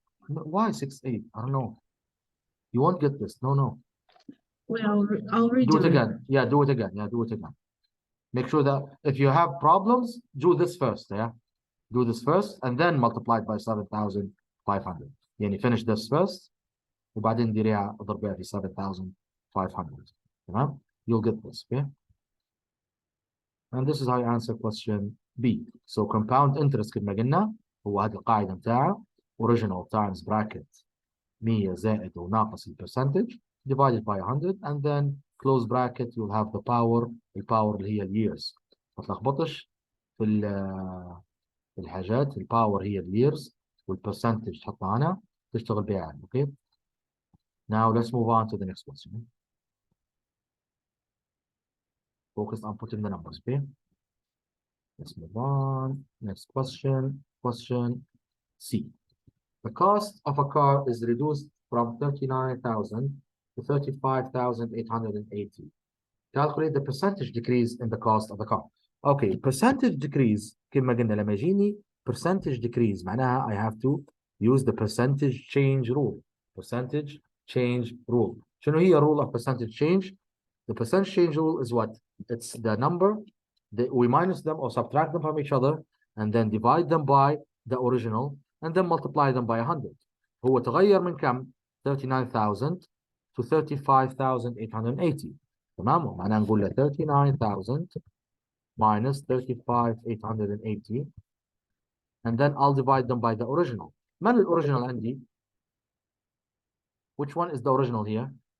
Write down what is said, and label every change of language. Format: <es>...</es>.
<en>Why 68? I don't know. You won't get this. No. Wait, I'll redo Do it again. Yeah, do it again. Yeah, do it again. Make sure that if you have problems, do this first. Yeah, do this first and then multiply it by 7,500.</en> <ar>يعني</ar> <en>finish this first</en> <ar>وبعدين ديريها اضربيها في 7,500.</ar> <en>تمام? You'll get this. Okay. And this is how you answer question B. So compound interest</en> <ar>كما قلنا هو هذه القاعدة بتاعه</ar> <en>original times bracket 100</en> <ar>زائد وناقص</ar> <en>percentage divided by 100 and then close bracket you'll have the power.</en> <ar>الباور اللي هي years. ما تلخبطش في الحاجات. الباور هي years والpercentage تحطها هنا تشتغل بها يعني.</ar> <en>Okay. Now let's move on to the next question. Focus on putting the numbers. Okay. Let's move on. Next question. Question C. The cost of a car is reduced from 39,000 to 35,880. Calculate the percentage decrease in the cost of the car. Okay, percentage decrease</en> <ar>كما قلنا لما يجيني</ar> <en>percentage decrease</en> <ar>معناها</ar> <en>I have to use the percentage change rule. Percentage change rule.</en> <ar>شنو هي</ar> <en>rule of percentage change? The percentage change rule is what? It's the number that we minus them or subtract them from each other and then divide them by the original and then multiply them by 100.</en> <ar>هو تغير من كم؟ 39,000 to 35,880. تمام؟ معناها نقول له</ar> <en>39,000 minus 35,880 and then I'll divide them by the original.</en> <ar>من الأوريجينال عندي؟</ar> <en>Which one is the original here?</en>